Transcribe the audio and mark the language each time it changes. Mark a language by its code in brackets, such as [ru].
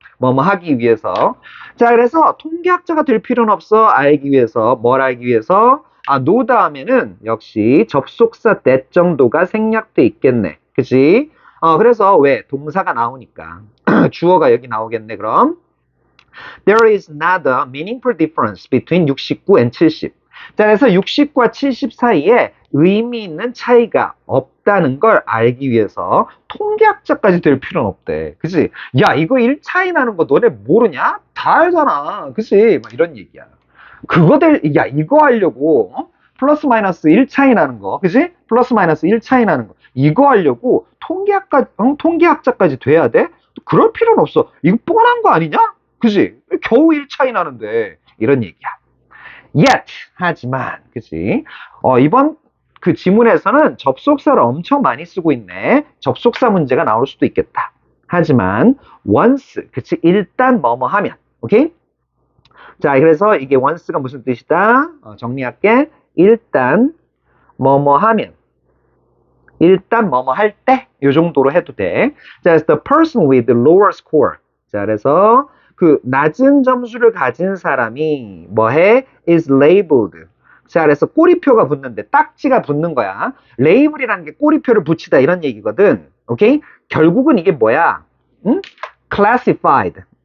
[ko] 뭐 하기 위해서. 자, 그래서 통계학자가 될 필요는 없어. 알기 위해서. 뭘 알기 위해서? know 다음에는 역시 접속사 that 정도가 생략돼 있겠네. 그치? 그래서 왜? 동사가 나오니까. 주어가 여기 나오겠네, 그럼. [en] There is not a meaningful difference between 69 and 70. [ko] 자, 그래서 60과 70 사이에 의미 있는 차이가 없다는 걸 알기 위해서 통계학자까지 될 필요는 없대. 그치? 야, 이거 1 차이 나는 거 너네 모르냐? 다 알잖아. 그치? 막 이런 얘기야. 이거 하려고, 플러스 마이너스 1 차이 나는 거. 그치? 플러스 마이너스 1 차이 나는 거. 이거 하려고 통계학자까지 돼야 돼? 그럴 필요는 없어. 이거 뻔한 거 아니냐? 그치? 겨우 1 차이 나는데. 이런 얘기야. Yet, 하지만, 그치? 이번 지문에서는 접속사를 엄청 많이 쓰고 있네. 접속사 문제가 나올 수도 있겠다. 하지만, once, 그치? 일단 뭐뭐 하면, 오케이? 자, 그래서 이게 once가 무슨 뜻이다? 정리할게. 일단 뭐뭐 하면, 일단 뭐뭐 할 때, 요 정도로 해도 돼. [en] 자, 그래서 the person with the lower score. [ko] 자, 그래서 낮은 점수를 가진 사람이 뭐해? [en] is labeled. [ko] 자, 그래서 꼬리표가 붙는데 딱지가 붙는 거야. 레이블이라는 게 꼬리표를 붙이다 이런 얘기거든. 오케이? 결국은 이게 뭐야? classified.